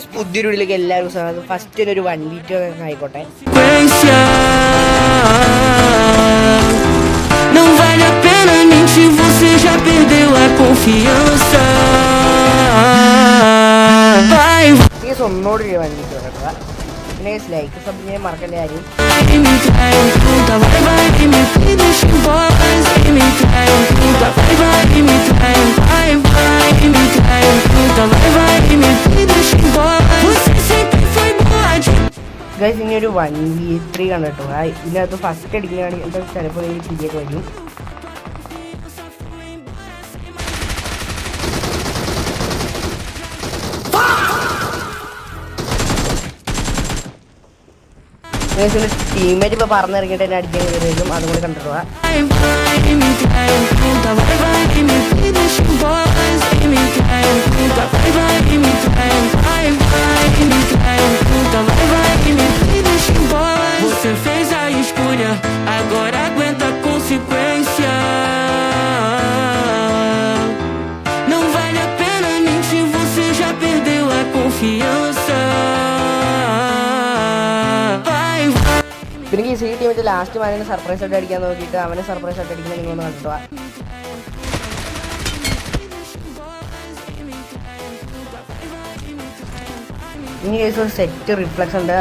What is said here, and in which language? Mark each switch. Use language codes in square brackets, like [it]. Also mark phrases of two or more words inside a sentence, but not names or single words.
[ml] പുതിയൊരു വീട്ടിലേക്ക് എല്ലാവരും ഫസ്റ്റ് ഒരു 1v2 ആയിക്കോട്ടെ. [pt] Não vale a pena mentir, você já perdeu a confiança. Vai, [ml] പ്ലീസ് ഒന്നോട് 1v2 കേട്ടോ. പിന്നെ [en] like sub [ml] ചെയ്യാൻ മറക്കല്ലേ ആരും. [pt] me trai, puta, vai, me deixa em voz. Me trai, puta, vai, me trai, me trai, puta, vai, me deixa em voz. Você sempre foi boa de [ml] ഗൈസ് ഇനി ഒരു 1v3 കണ്ടോ. ഇതിനകത്ത് ഫസ്റ്റ് അടിക്കുകയാണെങ്കിൽ ചിലപ്പോൾ ഈ കിരിയൊക്കെ വരും. ടീമേറ്റ് ഇപ്പോൾ പറഞ്ഞിറങ്ങിയിട്ട് എന്നെ അടിക്കാൻ കയറിയതും അതുകൊണ്ട് കണ്ടിട്ടുള്ള [pt] me trai, puta, vai, me deixa em voz. Me trai, puta, vai, me trai, me trai, puta, vai, me deixa em voz. Você fez a escolha, agora aguenta a consequência. Não vale a pena mentir, você já perdeu a confiança. [ml] പിന്നെ ഈ സി ടീമിൻ്റെ ലാസ്റ്റ് അവനെ സർപ്രൈസ് ആയിട്ട് അടിക്കാൻ നോക്കിയിട്ട് അവനെ സർപ്രൈസ് ആയിട്ട് അടിക്കുന്ന നിങ്ങളൊന്ന് കണ്ടിട്ടുക. ഇനി കേസ് ഒരു [en] set reflex [ml] ഉണ്ട്.